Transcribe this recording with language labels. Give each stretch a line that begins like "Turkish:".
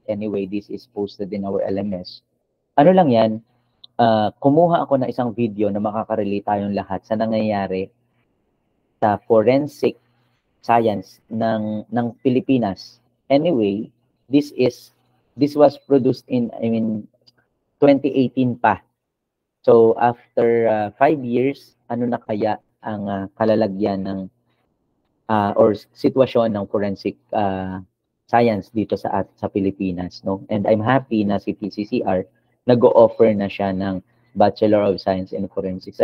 English: Anyway, this is posted in our LMS.
Filipino: Ano lang yan, kumuha ako na isang video na makakarelate tayong lahat sa nangyayari sa forensic science ng Pilipinas.
English: Anyway, this was produced in 2018 pa.
Filipino: So after 5 years, ano na kaya ang kalalagyan ng or sitwasyon ng forensic science dito sa Pilipinas, no?
English: And I'm happy
Filipino: na si PCCR nag-o-offer na siya ng
English: Bachelor of Science in Forensics.